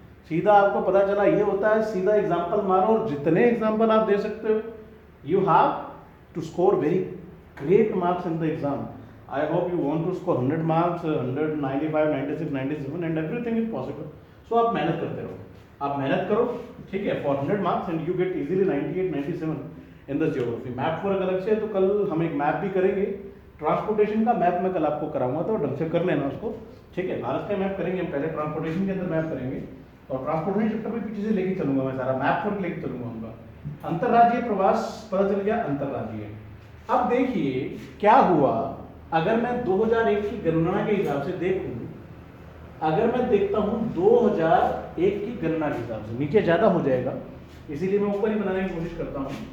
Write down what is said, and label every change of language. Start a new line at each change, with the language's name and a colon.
Hindi: सीधा आपको पता चला ये होता है, सीधा एग्जाम्पल मारो और जितने एग्जाम्पल आप दे सकते हो,
English: You have to score very great marks in the exam. I hope you want to score 100 marks, 195, 96, 97 and everything is possible. So
Hindi: आप मेहनत करते रहो, आप मेहनत करो, ठीक है,
English: for 100 marks and you get easily 98, 97 in the geography.
Hindi: Map work अलग से है, तो कल हम एक मैप भी करेंगे, ट्रांसपोर्टेशन का मैप मैं कल आपको कराऊंगा, तो ढंग से कर लेना उसको, ठीक है. भारत का मैप करेंगे हम, पहले ट्रांसपोर्टेशन के अंदर मैप करेंगे और ट्रांसपोर्टेशन चैप्टर भी पीछे से लेके चलूंगा मैं, सारा मैप वर्क लेके चलूंगा उनका. अंतर्राज्यीय प्रवास पता चल गया, अंतर्राज्यीय. अब देखिए क्या हुआ, अगर मैं 2001 की गणना के हिसाब से देखूं, अगर मैं देखता हूं 2001 की गणना के हिसाब से, नीचे ज्यादा हो जाएगा इसीलिए मैं ऊपर ही बनाने की कोशिश करता हूं.